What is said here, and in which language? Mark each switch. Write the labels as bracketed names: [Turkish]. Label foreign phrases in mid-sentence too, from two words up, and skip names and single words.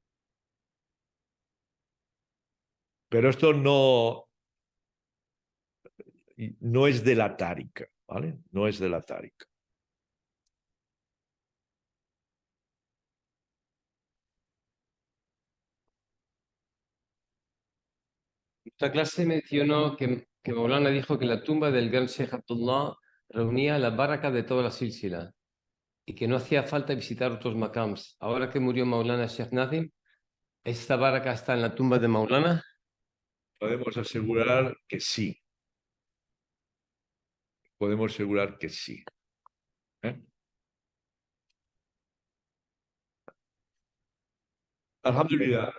[Spanish] Pero esto no es de la tárica, ¿vale? No es de la tárica. Esta clase mencionó que Maulana dijo que la tumba del gran Sheikh Abdullah reunía la baraka de toda la silsila y que no hacía falta visitar otros makams. Ahora que murió Maulana Sheikh Nazim, ¿esta baraka está en la tumba de Maulana? Podemos asegurar que sí. Podemos asegurar que sí. ¿Eh? Alhamdulillah.